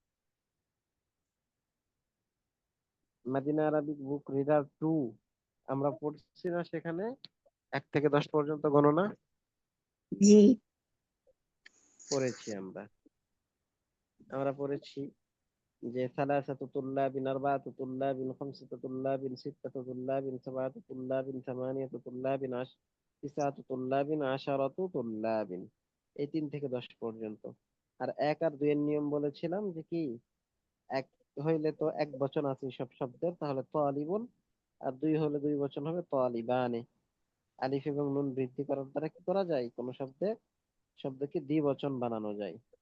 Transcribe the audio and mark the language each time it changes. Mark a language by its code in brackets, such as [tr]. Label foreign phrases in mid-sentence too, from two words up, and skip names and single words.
[bn] মাদিনা আরাবিক বুক রিডার 2 আমরা পড়ছি না সেখানে 1 থেকে 10 পর্যন্ত গণনা জি পড়েছি আমরা। আমরা পড়েছি যে [ar] ثلاثة طلاب، أربعة طلاب، خمسة طلاب، ستة طلاب، سبعة طلاب، ثمانية طلاب، تسعة طلاب، عشرة طلاب. [bn] এই 3 থেকে 10 পর্যন্ত। আর 1 আর 2 এর নিয়ম বলেছিলাম যে কি, 1 হইলে তো এক বচন আছে সব শব্দের, তাহলে তালিবুন। আর 2 হলে 2 বচন হবে তালিবানে। আলিফ এবং নুন বৃদ্ধি করার দ্বারা কি করা যায়, কোন শব্দকে দ্বিবচন বানানো যায়।